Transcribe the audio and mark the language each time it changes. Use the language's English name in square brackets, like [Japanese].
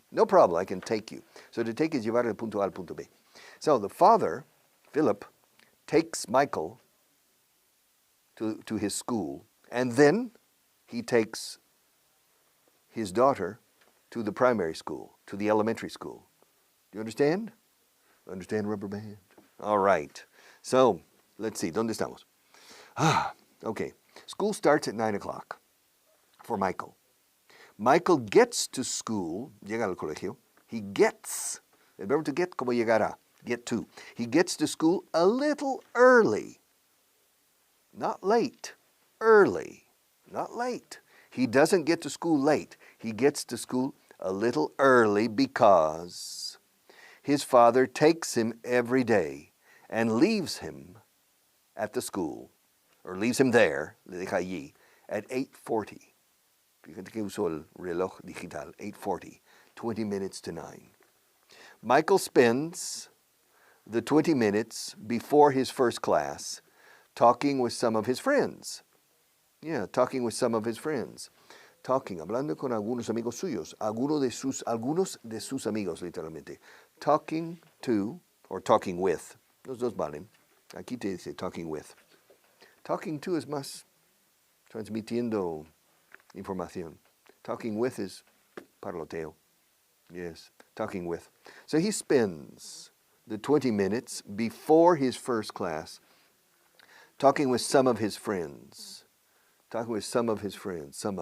[English] No problem, I can take you. So to take is [Spanish] llevar del punto A al punto B. [English] So the father, Philip, takes Michael to his school, and then he takes his daughter to the primary school, to the elementary school. Do you understand? Understand, rubber band? All right. So, let's see. [Spanish] ¿Dónde estamos? [English] Okay. School starts at 9 o'clock for Michael. Michael gets to school, [Spanish] llega al colegio. [English] He gets, [Spanish] el verbo [English] to get, [Spanish] como llegará, [English] get to. He gets to school a little early. Not late, early, not late. He doesn't get to school late. He gets to school a little early because his father takes him every day and leaves him at the school, or leaves him there, [Spanish] le deja allí, [English] at 8:40. [Spanish] Fíjate que usó el reloj digital, 8:40, [English] 20 minutes to 9. Michael spends the 20 minutes before his first class talking with some of his friends. Yeah, talking with some of his friends. [Spanish] Hablando con algunos amigos suyos, algunos de sus amigos, literalmente. [English] Talking to, or talking with, [Spanish] los dos valen. Aquí te dice [English] talking with. Talking to [Spanish] es más transmitiendo información. [English] Talking with is parloteo. Yes, talking with. So he spends the 20 minutes before his first class talking with some of his friends. Talking with some of his friends.